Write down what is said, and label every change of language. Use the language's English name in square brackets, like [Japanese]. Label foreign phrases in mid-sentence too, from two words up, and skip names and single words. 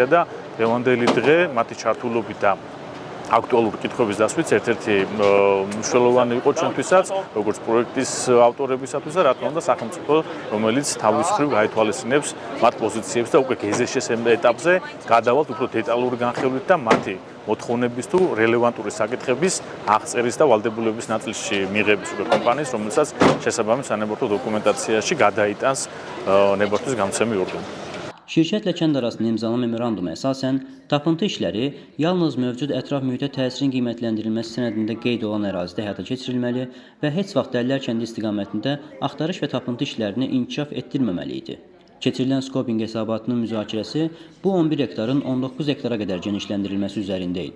[Georgian] და დღევანდელი დღე მათი ჩართულობით და აქტუალური კითხვების დასვით ერთ-ერთი მნიშვნელოვანი იყო ჩვენთვისაც, როგორც პროექტის ავტორებისათვის და რა თქმა უნდა სახელმწიფო, რომელიც თავის მხრივ გაითვალისწინებს მათ პოზიციებს და უკვე გეზეშეს ეტაპზე გადავალთ უფრო დეტალური განხილვით და მათი მოთხოვნების თუ რელევანტური საკითხების აღწერის და ვალდებულების ნაწილში მიღების უკვე კომპანიის, რომელსაც შესაბამის სანებართო დოკუმენტაციაში გადაიტანს ნებართვის გამცემი ორგანო. [Azerbaijani] Şirkətlə kənd arasında imzalanan memoranduma əsasən, tapıntı işləri yalnız mövcud ətraf mühitə təsirin qiymətləndirilməsi sənədində qeyd olan ərazidə həyata keçirilməli və heç vaxt Dəllər kəndi istiqamətində axtarış və tapıntı işlərini inkişaf etdirməməli idi. Keçirilən skopinq hesabatının müzakirəsi bu 11 hektarın 19 hektara qədər genişləndirilməsi üzərində idi.